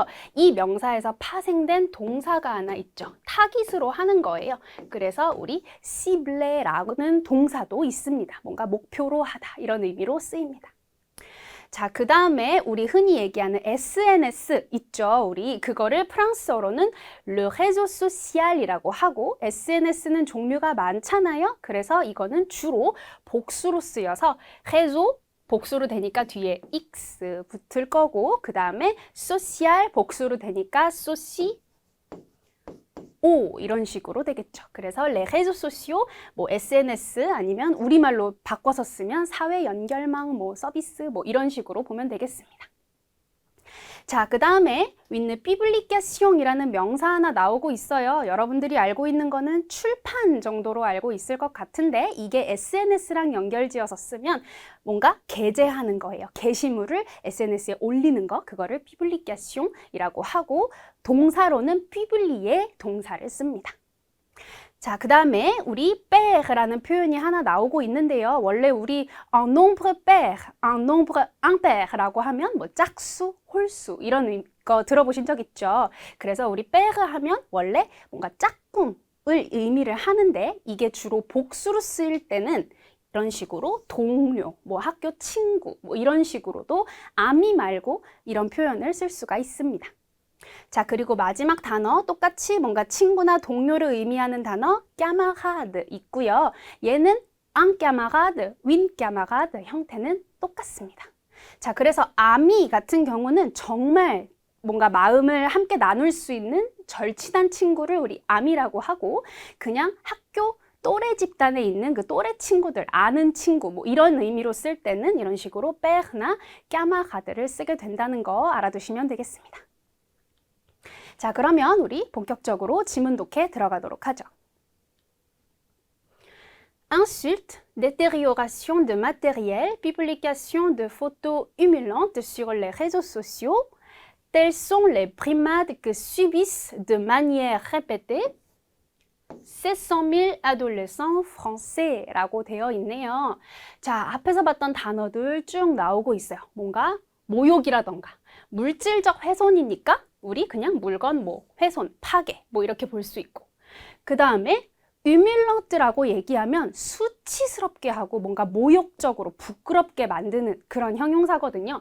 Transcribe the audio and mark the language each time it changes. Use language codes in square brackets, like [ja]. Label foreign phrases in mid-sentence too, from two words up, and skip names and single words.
[ko] 이 명사에서 파생된 동사가 하나 있죠. 타깃으로 하는 거예요. 그래서 우리 cible라는 동사도 있습니다. 뭔가 목표로 하다 이런 의미로 쓰입니다. 자, 그 다음에 우리 흔히 얘기하는 SNS 있죠. 우리 그거를 프랑스어로는 [fr] le réseau social [ko] 이라고 하고 SNS는 종류가 많잖아요. 그래서 이거는 주로 복수로 쓰여서 réseau 복수로 되니까 뒤에 x 붙을 거고 그 다음에 social 복수로 되니까 soci 오 이런 식으로 되겠죠. 그래서 [fr] les réseaux sociaux, [ko] 뭐 SNS 아니면 우리말로 바꿔서 쓰면 사회 연결망 뭐 서비스 뭐 이런 식으로 보면 되겠습니다. 자, 그 다음에 [fr] une publication [ko] 이라는 명사 하나 나오고 있어요. 여러분들이 알고 있는 거는 출판 정도로 알고 있을 것 같은데 이게 SNS랑 연결지어서 쓰면 뭔가 게재하는 거예요. 게시물을 SNS에 올리는 거, 그거를 publication이라고 하고 동사로는 publier 동사를 씁니다. 자, 그 다음에 우리 paire라는 표현이 하나 나오고 있는데요. 원래 우리 [fr] un nombre pair, un nombre impair [ko] 라고 하면 뭐 짝수, 홀수 이런 거 들어보신 적 있죠? 그래서 우리 pair 하면 원래 뭔가 짝꿍을 의미를 하는데 이게 주로 복수로 쓰일 때는 이런 식으로 동료, 뭐 학교 친구 뭐 이런 식으로도 아미 말고 이런 표현을 쓸 수가 있습니다. 자, 그리고 마지막 단어 똑같이 뭔가 친구나 동료를 의미하는 단어 camarade 있고요. 얘는 [fr] un camarade, win camarade [ko] 형태는 똑같습니다. 자, 그래서 아미 같은 경우는 정말 뭔가 마음을 함께 나눌 수 있는 절친한 친구를 우리 아미라고 하고 그냥 학교 또래 집단에 있는 그 또래 친구들, 아는 친구 뭐 이런 의미로 쓸 때는 이런 식으로 paire나 camarade를 쓰게 된다는 거 알아두시면 되겠습니다. 자, 그러면 우리 본격적으로 지문 독해 들어가도록 하죠. [fr] Insultes, détérioration de matériel, publication de photos humiliantes sur les réseaux sociaux, telles sont les brimades que subissent de manière répétée 700 000 adolescents français [ko] 라고 되어 있네요. 자, 앞에서 봤던 단어들 쭉 나오고 있어요. 뭔가 모욕이라던가 물질적 훼손이니까 우리 그냥 물건 뭐 훼손, 파괴 뭐 이렇게 볼 수 있고 그 다음에 humiliante라고 얘기하면 수치스럽게 하고 뭔가 모욕적으로 부끄럽게 만드는 그런 형용사거든요.